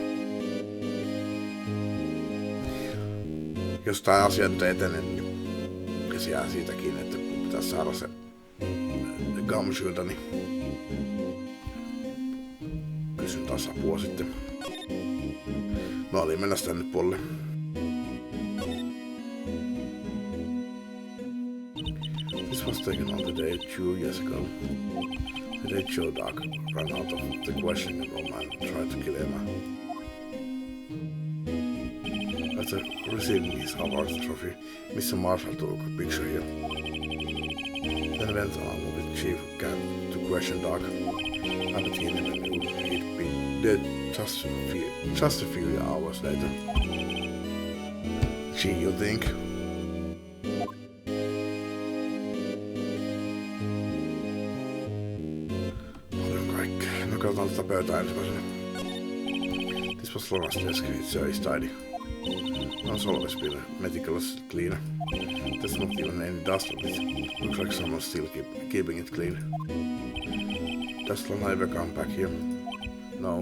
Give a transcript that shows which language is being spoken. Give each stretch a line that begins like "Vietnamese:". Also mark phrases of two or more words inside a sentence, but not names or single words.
Finnish: Jos tää asia nyt etenee, niin se jää siitäkin, että pitäisi saada se gumshoota, niin kysyn taas apua sitten. Mä olin mennä tänne puolelle.
English: This was taken on the day 2 years ago. The day Joe Doug ran out of the questioning room and tried to kill Emma. After receiving his award trophy, Mr. Marshall took a picture here. Then went along with Chief Can to question Doug. I bet he never knew he'd been dead just a few hours later. Gee, you think?
Finnish: Katsotaan tätä pöytää ensimmäisenä.
English: This was Laura's desk. It's tidy. No, it's always been meticulously clean. There's not even any dust on it. Looks like someone's still keeping it clean. Does Lana ever come back here? No.